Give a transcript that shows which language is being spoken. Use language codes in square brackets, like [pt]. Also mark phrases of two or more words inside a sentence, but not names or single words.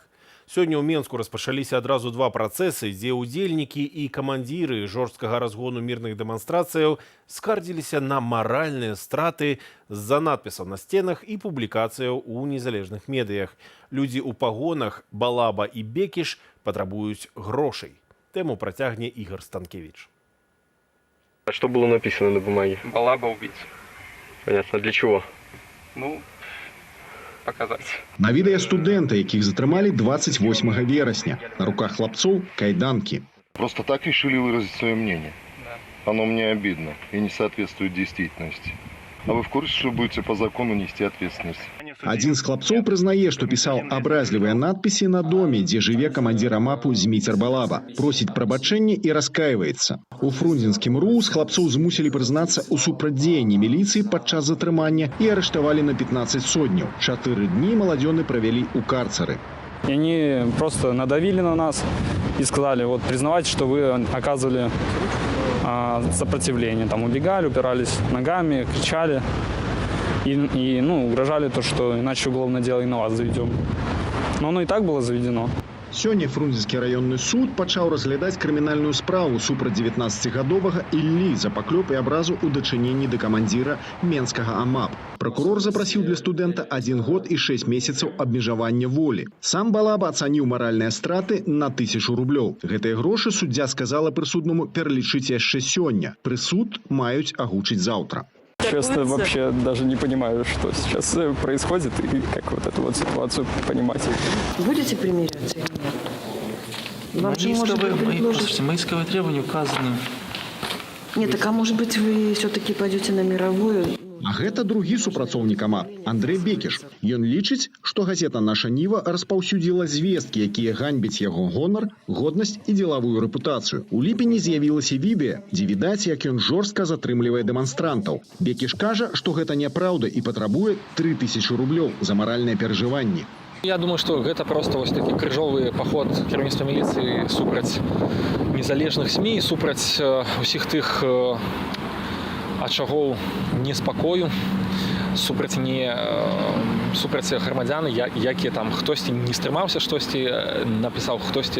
[be] Сёння ў Менску распачаліся адразу два працэсы, дзе ўдзельнікі і камандзіры жорсткага разгону мірных дэманстрацыяў скардзіліся на маральныя страты з-за надпісаў на сценах і публікацыяў у незалежных медыях. Людзі ў пагонах Балаба і Бекіш патрабуюць грошай. Тэму працягне Ігор Станкевич. [ru] А что было написано на бумаге? Балаба убийца. Понятно, для чего? Показать. [be] На відэа студэнта, якіх затрымалі 28 верасня. На руках хлопцов кайданки. [ru] Просто так решили выразить свое мнение. Оно мне обидно и не соответствует действительности. А вы в курсе, что будете по закону нести ответственность? [be] Один з хлопцов прызнае, што пісаў абразлівыя надпісы на доме, дзе жыве камандзір АМАПу Зміцер Балаба. Просіць прабачэння і раскаиваецца. У фрунзенскім РУ з хлопцоў змусілі прызнацца ў супрацьдзеянні міліцыі падчас затрымання і арыштавалі на 15 сотняў. 4 дні маладзёны правялі ў карцары. [ru] И они просто надавили на нас и сказали, вот признавайте, что вы оказывали сопротивление. Там убегали, упирались ногами, кричали и угрожали то, что иначе уголовное дело и на вас заведем. Но оно и так было заведено. [be] Сёння Фрунзенскі раённы суд пачаў разглядаць крымінальную справу супраць 19-гадовага Іллі за паклёп і абразу ў дачыненні да камандзіра Менскага АМАП. Пракурор запрасіў для студэнта 1 год і 6 месяцаў абмежавання волі. Сам Балаба ацаніў маральныя страты на 1000 рублёў. Гэтыя грошы суддзя сказала прысуднаму пералічыць яшчэ сёння. Прысуд маюць агучыць заўтра. [ru] Честно, вообще даже не понимаю, что сейчас происходит и как вот эту вот ситуацию понимать. Будете примиряться или нет? Вам же может быть предложить... Мои исковые требования указаны. Нет, так а может быть вы все-таки пойдете на мировую? [be] А гэта другі супрацоўнік АМАП, Андрэй Бекіш. Ён лічыць, што газета «Наша Ніва» распаўсюдзіла звесткі, якія ганьбяць яго гонар, годнасць і дзелавую рэпутацыю. У ліпені з'явілася відэа, дзе відаць, як ён жорстка затрымлівае дэманстрантаў. Бекіш кажа, што гэта няпраўда і патрабуе 3000 рублёў за маральныя перажыванні. [ru] Я думаю, что это просто вот [be] такі крыжовы поход кіраўніцтва міліцыі супраць незалежных СМІ, супраць усіх тых ачагоў неспакою, супраць грамадзян, якія там хтосьці не стрымаўся, штосьці напісаў, хтосьці.